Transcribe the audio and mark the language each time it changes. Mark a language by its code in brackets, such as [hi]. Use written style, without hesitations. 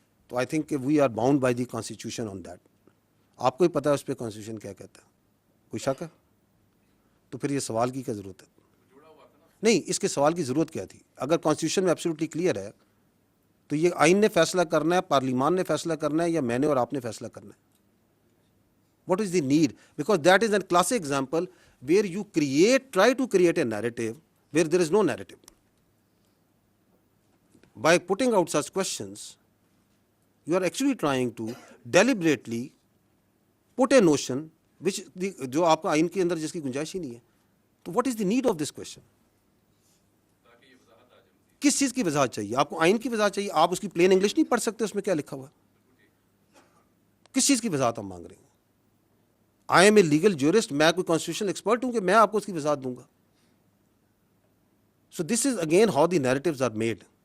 [ur] تو [en] I think [ur] کہ [en] We are bound by the constitution on that. [ur] آپ کو ہی پتہ ہے اس پہ کانسٹیٹیوشن کیا کہتا ہے. کوئی شک ہے؟ تو پھر یہ سوال کی کیا ضرورت ہے؟ نہیں، اس کے سوال کی ضرورت کیا تھی؟ اگر کانسٹیٹیوشن میں ایبسلیوٹلی کلیئر ہے تو یہ آئین نے فیصلہ کرنا ہے، پارلیمان نے فیصلہ کرنا ہے، یا میں نے اور آپ نے فیصلہ کرنا ہے؟ [en] What is the need? Because that is a classic example where you try to create a narrative where there is no narrative. By putting out such questions, you are actually trying to deliberately put a notion which [ur] جو آپ کا آئین کے اندر جس کی گنجائش ہی نہیں ہے. [en] تو what is the need of this question? [ur] کس چیز کی وضاحت چاہیے آپ کو؟ آئین کی وضاحت چاہیے. آپ اس کی پلین انگلش نہیں پڑھ سکتے اس میں کیا لکھا ہوا ہے؟ کس چیز کی وضاحت ہم مانگ رہے ہیں؟ [en] I am a legal jurist, [ur] میں کوئی کانسٹیٹیوشن ایکسپرٹ ہوں کہ میں آپ کو اس کی وضاحت دوں گا؟ [en] So this is again how the narratives are made.